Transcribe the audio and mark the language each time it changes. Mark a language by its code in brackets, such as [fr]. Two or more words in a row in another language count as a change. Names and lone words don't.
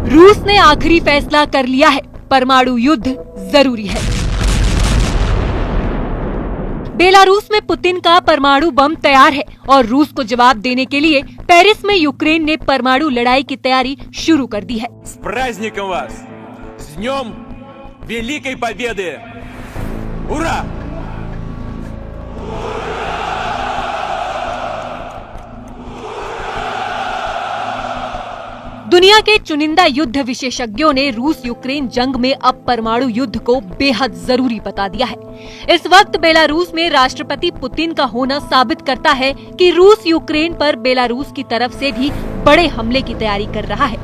[hi] रूस ने आखिरी फैसला कर लिया है, परमाणु युद्ध जरूरी है। बेलारूस में पुतिन का परमाणु बम तैयार है और रूस को जवाब देने के लिए पेरिस में यूक्रेन ने परमाणु लड़ाई की तैयारी शुरू कर दी है। [ru] С праздником вас! С днем Великой Победы! Ура! [hi] दुनिया के चुनिंदा युद्ध विशेषज्ञों ने रूस यूक्रेन जंग में अब परमाणु युद्ध को बेहद जरूरी बता दिया है। इस वक्त बेलारूस में राष्ट्रपति पुतिन का होना साबित करता है कि रूस यूक्रेन पर बेलारूस की तरफ से भी बड़े हमले की तैयारी कर रहा है।